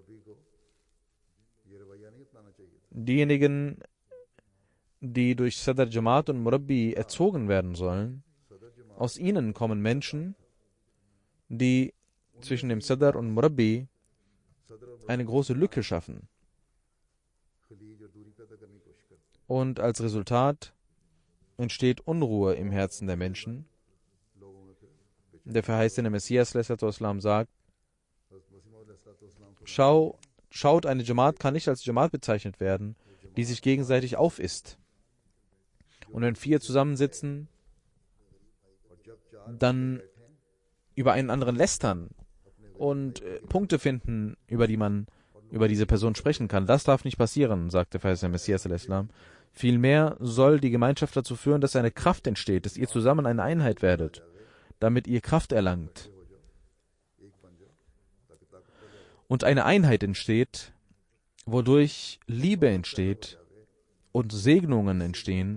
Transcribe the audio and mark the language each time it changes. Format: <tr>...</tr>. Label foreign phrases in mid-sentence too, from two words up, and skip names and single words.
<de>Diejenigen, die durch Sadr Jamaat und Murabbi erzogen werden sollen, aus ihnen kommen Menschen, die zwischen dem Sadr und Murabbi eine große Lücke schaffen. Und als Resultat entsteht Unruhe im Herzen der Menschen. Der verheißene Messias</de> <ar>صلى الله عليه وسلم</ar> <de>sagt, schaut, eine Jamaat kann nicht als Jamaat bezeichnet werden, die sich gegenseitig aufisst. Und wenn 4 zusammensitzen, dann über einen anderen lästern und Punkte finden, über die man über diese Person sprechen kann. Das darf nicht passieren, sagte der Messias</de> <ar>صلى الله عليه وسلم.</ar> <de>Vielmehr soll die Gemeinschaft dazu führen, dass eine Kraft entsteht, dass ihr zusammen eine Einheit werdet, damit ihr Kraft erlangt. Und eine Einheit entsteht, wodurch Liebe entsteht und Segnungen entstehen.</de>